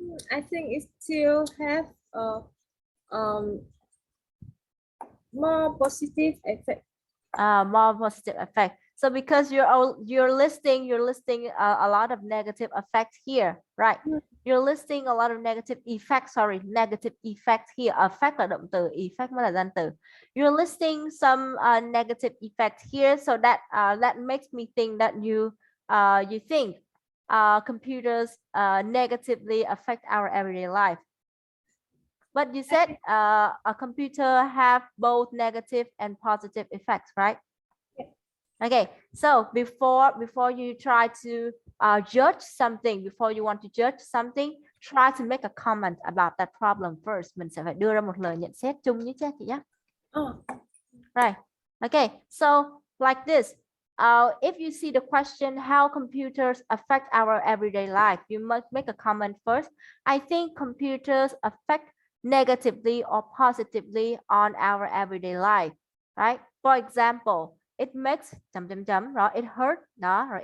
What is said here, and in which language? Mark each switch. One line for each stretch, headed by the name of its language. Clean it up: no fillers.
English: I think it still have a more positive effect. More positive effect. So because you're listing a lot of negative effects here, right? You're listing a lot of negative effects. Sorry, negative effects here.
Vietnamese: Effect là động từ, effect mới là danh từ.
English: You're listing some negative effects here, so that makes me think that you think computers negatively affect our everyday life. But you said a computer have both negative and positive effects, right? Yeah. Okay, so before you try to judge something, before you want to judge something, try to make a comment about that problem first.
Vietnamese: Mình sẽ phải đưa ra một lời nhận xét chung như thế chị nhé.
English: Right. Okay, so like this. If you see the question how computers affect our everyday life, you must make a comment first. I think computers affect negatively or positively on our everyday life, right? For example, it makes right? It hurt, right?